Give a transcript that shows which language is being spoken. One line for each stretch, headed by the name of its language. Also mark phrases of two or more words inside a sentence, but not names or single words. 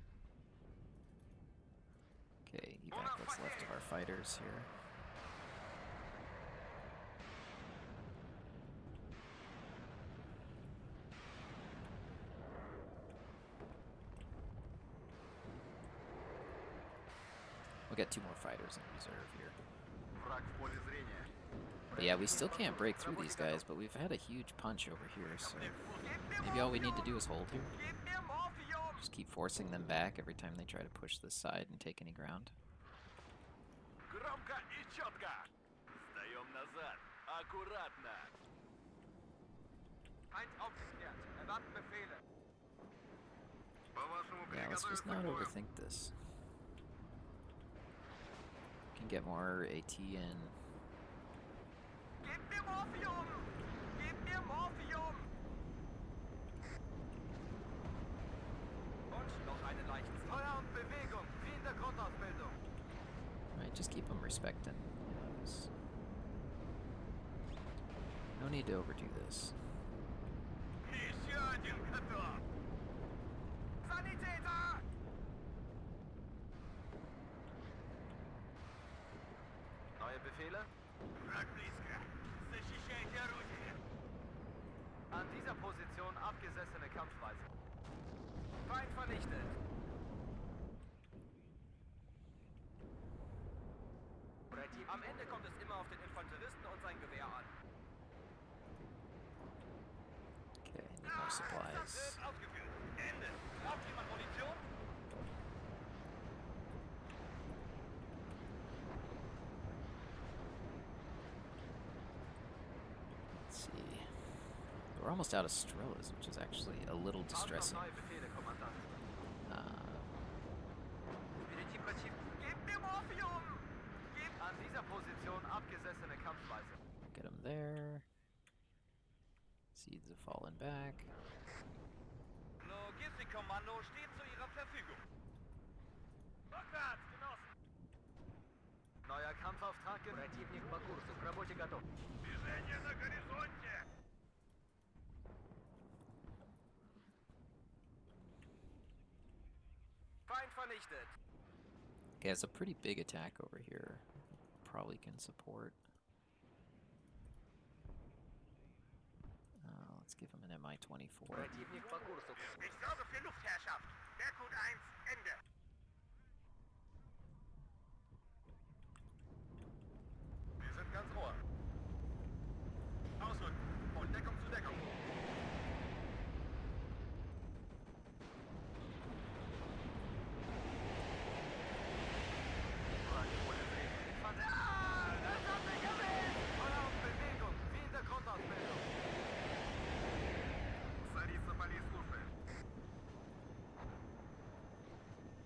English: Okay, evac what's left of our fighters here. We'll get 2 more fighters in reserve here.
Russian: Wrack в поле зрения.
English: But yeah, we still can't break through these guys, but we've had a huge punch over here, so maybe all we need to do is hold here.
German: Gib mir Morphium!
English: Just keep forcing them back every time they try to push this side and take any ground.
Russian: Громко и четко. Сдаем назад. Аккуратно.
German: Feind aufgeklärt. Erwarten Befehle.
Russian: По-вашему,
English: Yeah, let's just not overthink this. Can get more AT in.
German: Gib mir Morphium! Gib mir Morphium! Und noch eine leichte Feuer und Bewegung, wie in der Grundausbildung.
English: Right, just keep them respecting. No need to overdo this.
Russian: Еще один готов.
German: Sanitäter! Neue Befehle?
Russian: Враг близко. Защищайте орудие.
German: An dieser Position abgesessene Kampfweise. Feind vernichtet. Am Ende kommt es immer auf den Infanteristen und sein Gewehr an.
English: Okay, need more supplies.
German: Wird ausgeführt. Ende. Braucht jemand Munition?
English: Let's see. We're almost out of Strellas, which is actually a little distressing.
German: Neue Befehle, Kommandant. Uh,
Russian: Впереди противник.
German: Gib mir Morphium! Gib an dieser Position abgesessene Kampfweise.
English: get them there. Seeds have fallen back.
German: Logistikkommando steht zu Ihrer Verfügung. Rückwärts, Genossen. Neuer Kampfauftrag.
Russian: Противник по курсу. К работе готов. Движение на горизонте.
German: Feind vernichtet.
English: Okay, it's a pretty big attack over here. Probably can support. Let's give him an Mi-24.
Russian: Противник по курсу.
German: Ich sorge für Luftherrschaft. Berggut 1, Ende. Wir sind ganz Ohr. Ausrücken. Von Deckung zu Deckung.
Russian: Wrack в поле зрения.
German: Das hat mich erwischt! Feuer und Bewegung, wie in der Grundausbildung.
Russian: Царица полей слушает.